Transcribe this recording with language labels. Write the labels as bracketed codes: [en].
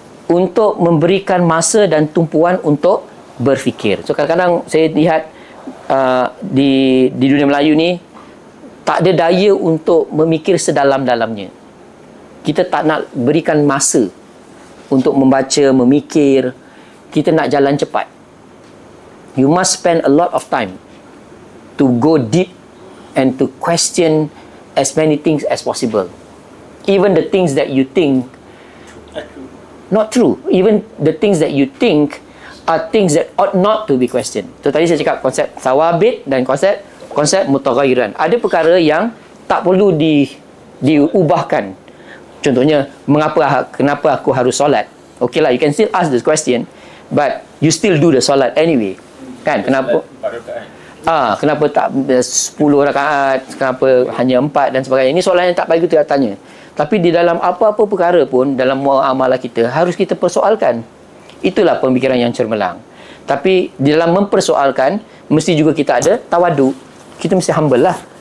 [ms] Untuk memberikan masa dan tumpuan untuk berfikir. So kadang-kadang saya lihat di dunia Melayu ni tak ada daya untuk memikir sedalam-dalamnya. Kita tak nak berikan masa untuk membaca, memikir. Kita nak jalan cepat. [en] You must spend a lot of time to go deep and to question as many things as possible. Even the things that you think not true. Even the things that you think are things that ought not to be questioned. [ms] So tadi saya cakap konsep thawabit dan konsep mutaghayyiran. Ada perkara yang tak perlu diubahkan. Contohnya, kenapa aku harus solat? [en] Okay lah, you can still ask this question, but you still do the solat anyway. [ms] Kan? Kenapa? Kenapa tak 10 rakaat? Kenapa hanya 4 dan sebagainya? Ini soalan yang tak baik kita tanya. Tapi di dalam apa-apa perkara pun, dalam muamalah kita, harus kita persoalkan. Itulah pemikiran yang cemerlang. Tapi di dalam mempersoalkan, mesti juga kita ada tawadu. Kita mesti humble lah.